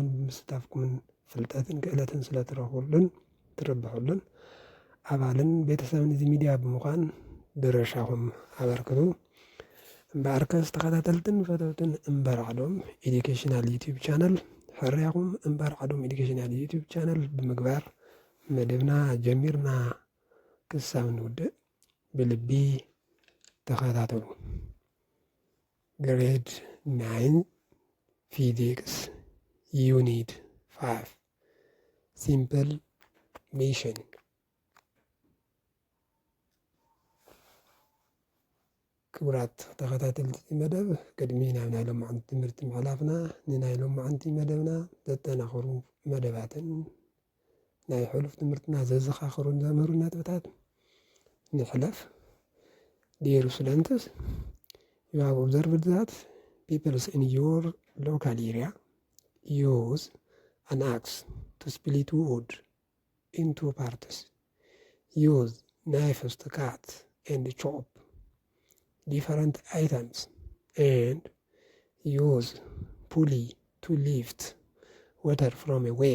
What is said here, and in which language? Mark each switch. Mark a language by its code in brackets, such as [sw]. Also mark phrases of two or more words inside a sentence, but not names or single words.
[ti] ብምስታፍኩምን ፍልጠትን ክእለትን ስለትረኽቡልን ትርብሑልን ኣባልን ቤተሰብን እዚ ሚድያ ብምዃን ድርሻኹም ኣበርክቱ። እምበኣርከስ ተኸታተልትን ፈተውትን እምበር ዓዶም ኤዱኬሽናል ዩቲዩብ ቻነል ሕርያኹም እምበር ዓዶም ኤዱኬሽናል ዩቲዩብ ቻነል ብምግባር መደብና ጀሚርና ክሳብ ንውድእ ብልቢ ተኸታተሉ። [en] grade 9 physics unit 5 simple machine። [ti] ክቡራት ተኸታተልቲ መደብ ቅድሚ ናብ ናይ ሎማዓንቲ ትምህርቲ ምሕላፍና ንናይ ሎማዓንቲ መደብና ዘጠናኽሩ መደባትን ናይ ሕሉፍ ትምህርትና ዘዘኻኽሩን ዘምህሩ ነጥብታት ንሕለፍ። [en] dear students, you have observed that people in your local area use an axe to split wood into parts, use knives to cut and chop different items, and use pulley to lift water from a well.